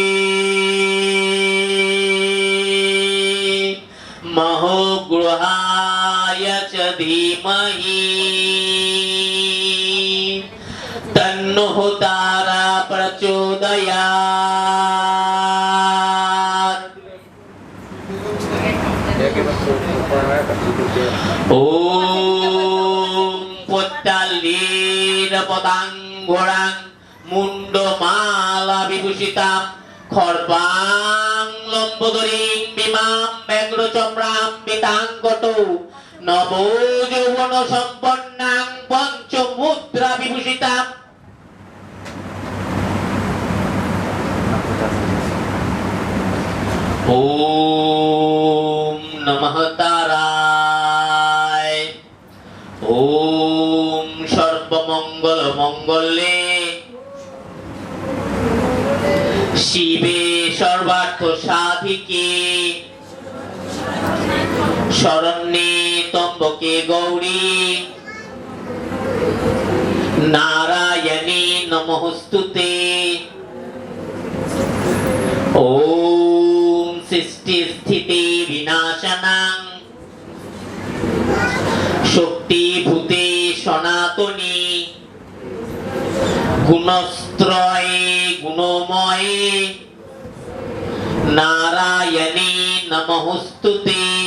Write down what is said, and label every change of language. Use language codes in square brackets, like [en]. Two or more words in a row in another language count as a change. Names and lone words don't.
[sa] महोग्रहाय च धीमहि तन्नः तारा प्रचोदयात् ॐ পদাঙ্গরাং মুন্ডমালা বিভূষিতাং খর্বাং লম্বোদরিং বিমাম ব্যগ্রচম্রাম পিতাঙ্গটো নবযৌবন সম্পন্নাং পঞ্চমুদ্রা বিভূষিতাং। ওম নমঃ তারায়। ওম সর্বমঙ্গল মঙ্গলে শিবে সর্বার্থ সাধিকে শরণ্যে ত্র্যম্বকে গৌরী নারায়ণী নমস্তুতে। ওম সৃষ্টি স্থিতি বিনাশানাং শক্তিভূতে সনাতনী গুণস্ত্রয়ে গুণময়ে নারায়ণী নমস্তুতে।